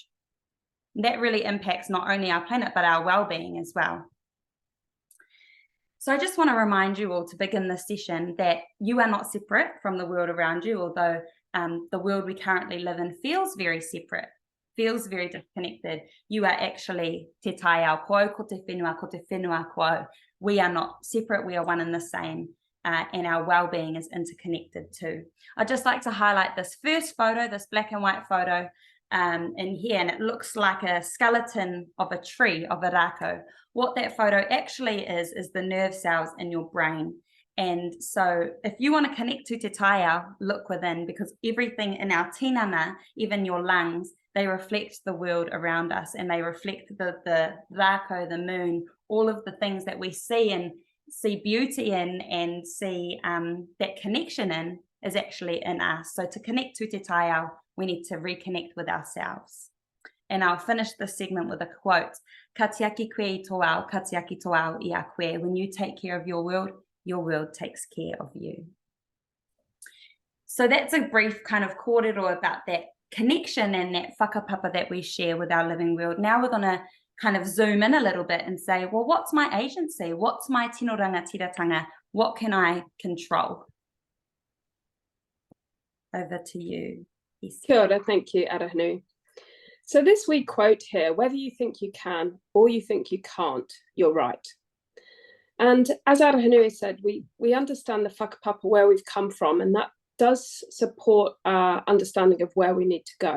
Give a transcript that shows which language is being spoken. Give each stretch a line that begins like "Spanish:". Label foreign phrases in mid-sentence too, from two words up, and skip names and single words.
English: And that really impacts not only our planet, but our well-being as well. So I just want to remind you all to begin this session that you are not separate from the world around you, although the world we currently live in feels very separate, feels very disconnected. You are actually
Māori: te tai ao koe, ko te whenua koe.
English: We are not separate, we are one and the same, and our well-being is interconnected too. I'd just like to highlight this first photo, this black and white photo in here, and it looks like a skeleton of a tree, of a rako. What that photo actually is the nerve cells in your brain. And so if you want to connect to
Māori: te tai ao,
English: look within, because everything in our tinana, even your lungs, they reflect the world around us, and they reflect the rako, the moon, all of the things that we see and see beauty in and see that connection in is actually in us. So to connect to
Māori: te tai ao,
English: we need to reconnect with ourselves. And I'll finish this segment with a quote.
Māori: Ka tiaki koe I tō ao, ka tiaki tō ao I a koe.
English: When you take care of your world takes care of you. So that's a brief kind of kōrero about that connection and that whakapapa that we share with our living world. Now we're going to kind of zoom in a little bit and say, well, what's my agency? What's my
Māori: tino rangatiratanga?
English: What can I control? Over to you, Esther.
Māori: Kia ora,
English: thank you, Arohanui. So this week quote here, whether you think you can or you think you can't, you're right. And as Arohanui said, we understand the whakapapa where we've come from, and that does support our understanding of where we need to go.